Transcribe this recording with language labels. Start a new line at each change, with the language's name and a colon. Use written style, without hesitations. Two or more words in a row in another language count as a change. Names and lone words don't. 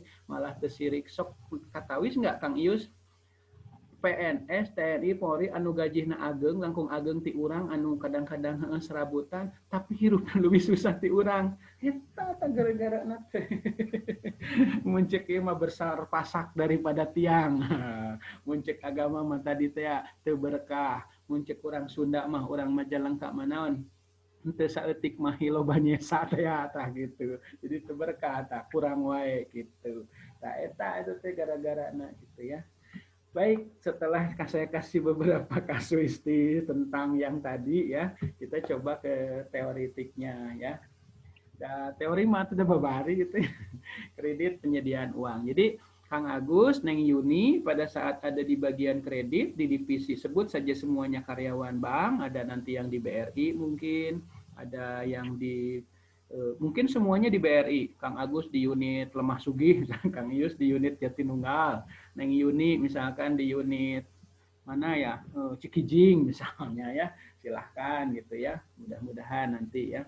Sundanese: Malah teu sirik sok katawis enggak Kang Ius? PNS, TNI, Polri anu gajihna ageng, langkung ageng ti urang anu kadang-kadang serabutan, tapi hirupna
Indonesian: lebih susah
Sundanese: ti urang. Eta gara-gara na teh. Muncik ieu mah
Indonesian: besar pasak daripada tiang.
Sundanese: Muncik agama mah tadi teh teu berkah. Muncik urang Sunda mah urang Majalengka manaon. Henteu saeutik mah hiloba nyesa teh tah gitu. Jadi teu berkah tah kurang wae gitu. Tah eta itu teh gara-garana gitu ya.
Indonesian: Baik, setelah saya kasih beberapa kasuistik tentang yang tadi ya, kita coba ke teoritiknya ya. Da, teori mah sudah babari gitu ya. Kredit penyediaan uang. Jadi Kang Agus, Neng Yuni pada saat ada di bagian kredit di divisi sebut saja semuanya karyawan bank, ada nanti yang di BRI mungkin, ada yang di mungkin semuanya di BRI, Kang Agus di unit Lemah Sugih, Kang Ius di unit Jatinunggal, Neng Yuni misalkan di unit mana ya, Cikijing misalnya ya, silahkan gitu ya, mudah-mudahan nanti ya.